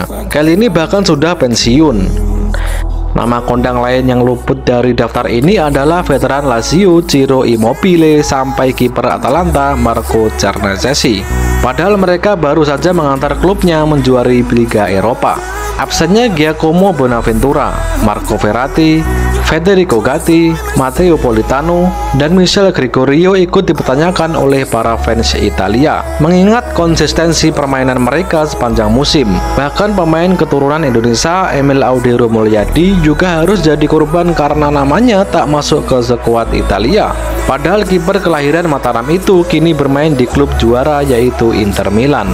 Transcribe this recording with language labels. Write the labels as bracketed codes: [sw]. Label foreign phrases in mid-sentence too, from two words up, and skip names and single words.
[id] Chiellini bahkan sudah pensiun. Nama kondang lain yang luput dari daftar ini adalah veteran Lazio Ciro Immobile sampai kiper Atalanta Marco Cernacesi. Padahal mereka baru saja mengantar klubnya menjuari Liga Eropa. Absennya Giacomo Bonaventura, Marco Verratti, Federico Gatti, Matteo Politano, dan Michele Gregorio ikut dipertanyakan oleh para fans Italia, mengingat konsistensi permainan mereka sepanjang musim. Bahkan pemain keturunan Indonesia Emil Audero Mulyadi juga harus jadi korban karena namanya tak masuk ke skuad Italia. Padahal kiper kelahiran Mataram itu kini bermain di klub juara yaitu Inter Milan.